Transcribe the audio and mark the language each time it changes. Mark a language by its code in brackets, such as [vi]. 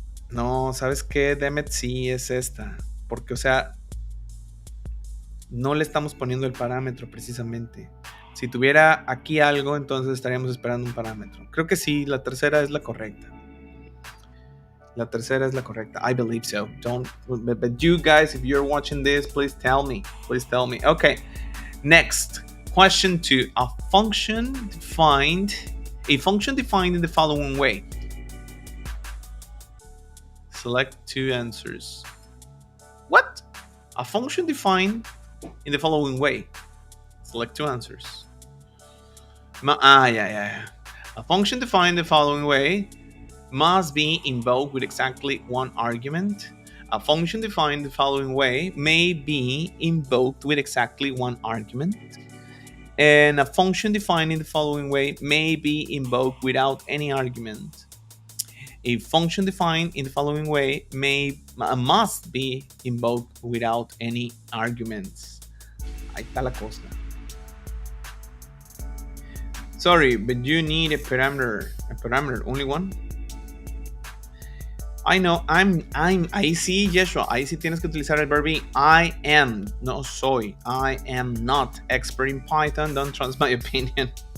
[es] No, ¿sabes qué? Demet sí es esta. Porque, o sea, no le estamos poniendo el parámetro precisamente. Si tuviera aquí algo, entonces estaríamos esperando un parámetro. Creo que sí, la tercera es la correcta. [en] I believe so. But you guys, if you're watching this, please tell me. Okay. Next, question 2. A function defined in the following way. Select two answers. What? A function defined in the following way. Select two answers. Yeah. A function defined the following way must be invoked with exactly one argument. A function defined the following way may be invoked with exactly one argument. And a function defined in the following way may be invoked without any argument. A function defined in the following way must be invoked without any arguments. [es] Ahí está la cosa. [en] Sorry, but you need a parameter. A parameter, only one. I know, [es] ahí sí, Yeshua, ahí sí tienes que utilizar el verbo I am, no soy. [en] I am not expert in Python, don't trust my opinion.